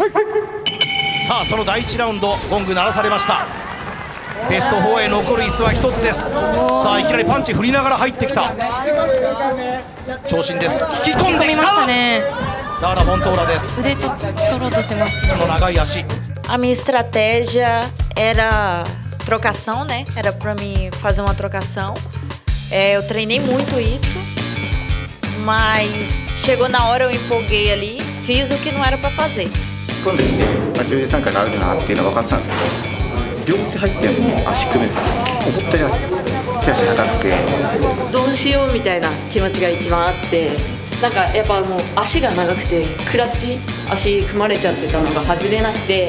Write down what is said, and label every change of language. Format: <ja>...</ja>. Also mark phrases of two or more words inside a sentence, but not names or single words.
<ja>さあその第1ラウンドゴング鳴らされました。ベスト4へ残る椅子は1つです。さあいきなりパンチ振りながら入ってきた長身です。引き込んできたラーラ・フォントーラです。腕取ろうとしてます。この長い足。</ja> <pt>A minha estratégia era trocação, né? Era para mim fazer uma trocação. Eu treinei muito isso, mas chegou na hora eu empolguei ali, fiz o que não era para fazer.</pt> <ja>今度来て、13回があるなっていうのは分かってたんですけど、両手入っても足組める、思ったより手足長くてどうしようみたいな気持ちが一番あって、なんかやっぱもう足が長くてクラッチ足組まれちゃってたのが外れなくて、</ja>